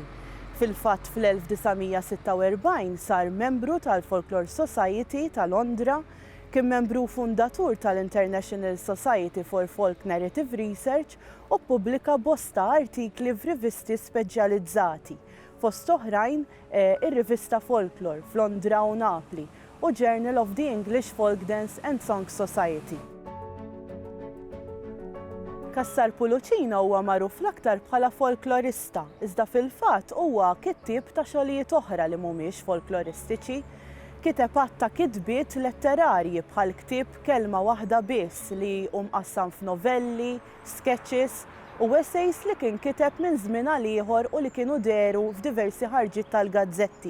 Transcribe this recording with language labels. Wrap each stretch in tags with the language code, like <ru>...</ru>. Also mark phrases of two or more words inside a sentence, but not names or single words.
<mt>Fil-fatt fl-1946 sar membru tal-Folklore Society ta' Londra, kien membru fundatur tal-International Society for Folk Narrative Research u pubblika bosta artikli f'rivisti speċjalizzati, fost oħrajn ir-rivista Folklore f'Londra u Napli u Journal of the English Folk Dance and Song Society. Cassar Pulicino huwa magħruf l-aktar bħala folklorista, iżda fil-fatt huwa kittieb ta' xogħlijiet oħra li mhumiex folkloristiċi. Kiteb ta' kitbiet letterarji bħal ktieb Kelma Waħda Biss li mqassam f'novelli, sketches u essays li kien kiteb minn żmien għal ieħor u li kienu deru f'diversi ħarġiet tal-gazzetti.</mt>